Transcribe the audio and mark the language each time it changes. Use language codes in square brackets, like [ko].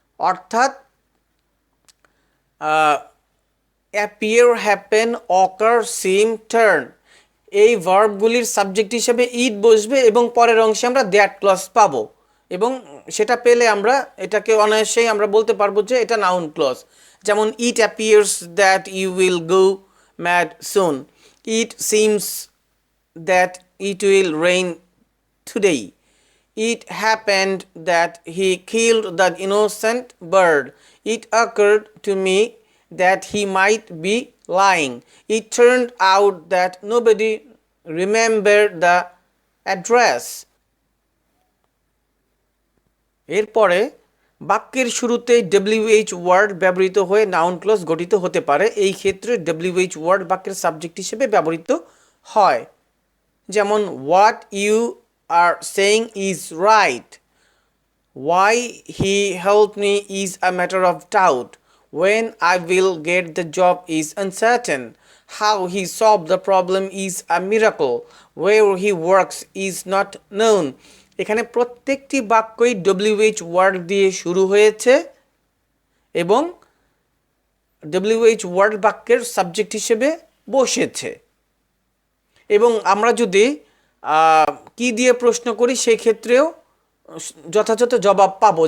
[bn] অর্থাৎ appear, happen, অকার, সিম, turn এই ভার্বগুলির subject হিসেবে ইট বসবে এবং পরের অংশে আমরা দ্যাট ক্লজ পাবো, এবং সেটা পেলে আমরা এটাকে অনায়াসেই আমরা বলতে পারবো যে এটা নাউন ক্লজ। [en] যেমন it appears that you will go mad soon, it seems that it will rain today, it happened that he killed the innocent bird, it occurred to me that he might be lying, it turned out that nobody remembered the address. [bn] এরপরে বাক্যের শুরুতে WH word ব্যবহৃত হয়ে noun clause গঠিত হতে পারে। এই ক্ষেত্রে WH ওয়ার্ড বাক্যের সাবজেক্ট হিসেবে ব্যবহৃত হয়। [en] যেমন what you are saying is right, why he helped me is a matter of doubt, when I will get the job is uncertain, how he solved the problem is a miracle, where he works is not known. [bn] এখানে প্রত্যেকটি বাক্যই WH word দিয়ে শুরু হয়েছে এবং WH word বাক্যের subject হিসেবে বসেছে। এবং আমরা যদি কি দিয়ে প্রশ্ন করি সেই ক্ষেত্রেও যথাযথ জবাব পাবো।